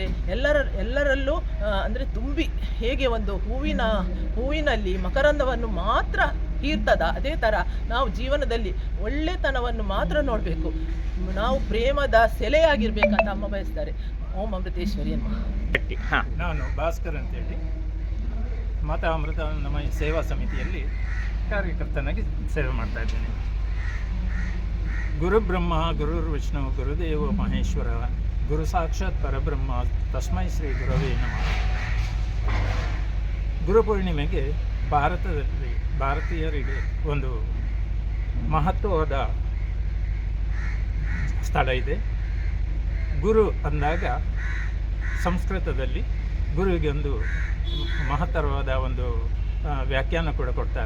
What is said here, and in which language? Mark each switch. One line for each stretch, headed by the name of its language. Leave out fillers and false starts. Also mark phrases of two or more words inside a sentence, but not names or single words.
Kannada: ಎಲ್ಲರಲ್ಲೂ ಅಂದರೆ ತುಂಬಿ ಹೇಗೆ ಒಂದು ಹೂವಿನಲ್ಲಿ ಮಕರಂದವನ್ನು ಮಾತ್ರ ಹೀರ್ತದ, ಅದೇ ಥರ ನಾವು ಜೀವನದಲ್ಲಿ ಒಳ್ಳೆತನವನ್ನು ಮಾತ್ರ ನೋಡಬೇಕು, ನಾವು ಪ್ರೇಮದ ಸೆಲೆಯಾಗಿರ್ಬೇಕಂತ ಅಮ್ಮ ಬಯಸ್ತಾರೆ. ಓಂ ಅಮೃತೇಶ್ವರಿ ಅಮ್ಮ. ನಾನು ಭಾಸ್ಕರ್ ಅಂತೇಳಿ ಮಾತಾ ಅಮೃತಾನಂದಮಯಿ ಸೇವಾ ಸಮಿತಿಯಲ್ಲಿ ಕಾರ್ಯಕರ್ತನಾಗಿ ಸೇವೆ ಮಾಡ್ತಾ ಇದ್ದೇನೆ.
Sanskrit: ಗುರು ಬ್ರಹ್ಮ ಗುರುರ್ ವಿಷ್ಣು ಗುರುದೇವ ಮಹೇಶ್ವರ ಗುರು ಸಾಕ್ಷಾತ್ ಪರಬ್ರಹ್ಮ ತಸ್ಮೈ ಶ್ರೀ ಗುರವೇ ನಮಃ.
Kannada: ಗುರುಪೂರ್ಣಿಮೆಗೆ ಭಾರತೀಯರಿಗೆ ಒಂದು ಮಹತ್ವವಾದ ಸ್ಥಳ ಇದೆ. ಗುರು ಅಂದಾಗ ಸಂಸ್ಕೃತದಲ್ಲಿ ಗುರುವಿಗೆ ಒಂದು ಮಹತ್ತರವಾದ ಒಂದು ವ್ಯಾಖ್ಯಾನ ಕೂಡ ಕೊಡ್ತಾರೆ.